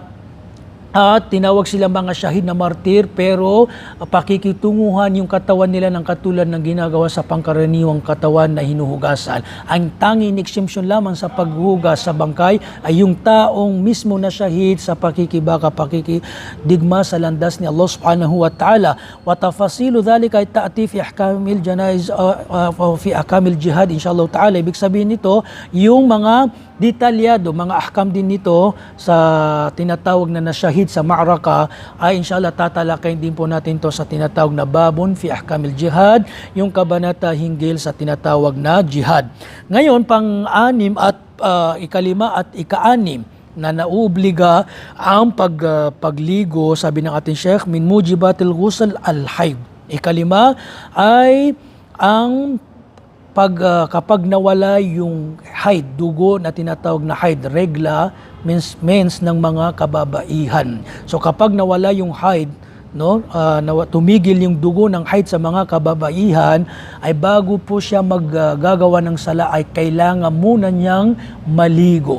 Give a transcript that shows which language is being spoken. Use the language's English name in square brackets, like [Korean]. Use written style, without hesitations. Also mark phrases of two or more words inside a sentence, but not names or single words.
[Filipino] At tinawag sila mga shahid na martir, pero pakikitunguhan yung katawan nila ng katulad ng ginagawa sa pangkaraniwang katawan na hinuhugasan. Ang tanging exemption lamang sa paghugas sa bangkay ay yung taong mismo na shahid sa pakikibaka, pakikidigma sa landas ni Allah [Arabic] سبحانه وتعالى. وتفاصيل ذلك تأتي في أحكام الجنائز في أحكام الجهاد, إن شاء الله تعالى. [Filipino] Ibig sabihin nito, yung mga detalyado, mga ahkam din nito sa tinatawag na nasyahid sa ma'raka ay inshallah tatalakayin din po natin to sa tinatawag na [Arabic] باب في أحكام الجهاد, [Filipino] yung kabanata hinggil sa tinatawag na jihad. Ngayon, pang-anim at ikalima at ika-anim na nauobliga ang pagligo, sabi ng ating Sheikh, [Arabic] من موجبات الغسل الحيض. [Filipino] Ikalima ay ang kapag nawala yung haid, dugo na tinatawag na haid, regla, mens ng mga kababaihan. So kapag nawala yung haid, no, tumigil yung dugo ng haid sa mga kababaihan, ay bago po siya maggagawa ng sala ay kailangan muna niyang maligo.